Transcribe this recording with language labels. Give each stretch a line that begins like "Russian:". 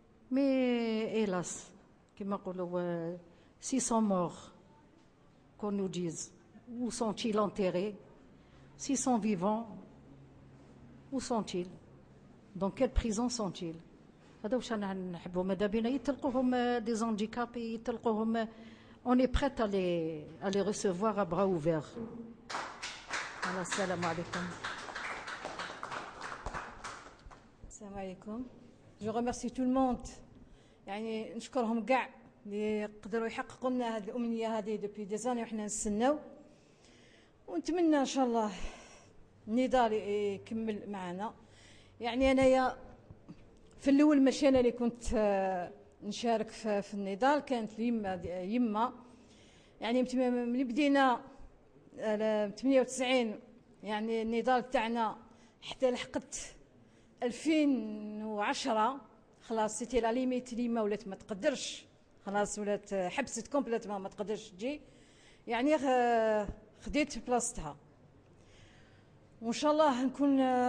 French: Mais hélas,
Arabic: كما نقولوا
French: 600 morts, qu'on nous dise. Où sont-ils enterrés? 600 vivants, où sont-ils? Dans quelle prison sont-ils?
Arabic: هذا واش نحبوا. ماذا بينا يتلقوهم
French: des handicapés,
Arabic: يتلقوهم.
French: On est prêt à les recevoir à bras ouverts.
Arabic: Assalamu alaikum. Assalamu alaikum.
French: Je remercie tout le monde.
Arabic: يعني نشكرهم كاع اللي قدروا يحققوا لنا هذه الامنيه هذه
French: دوبي دي زاني
Arabic: وحنا نستناو ونتمنى ان شاء الله النضال يكمل معنا. يعني انايا في الاول ماشي انا اللي كنت نشارك في النضال، كانت يما يعني ملي بدينا 98 يعني النضال تاعنا حتى لحقت 2010 خلاص
French: سيتي لا ليميت ليما
Arabic: ولات ما تقدرش، خلاص ولات حبست كومبليتمون ما تقدرش تجي، يعني خديت بلاصتها وان شاء الله نكون.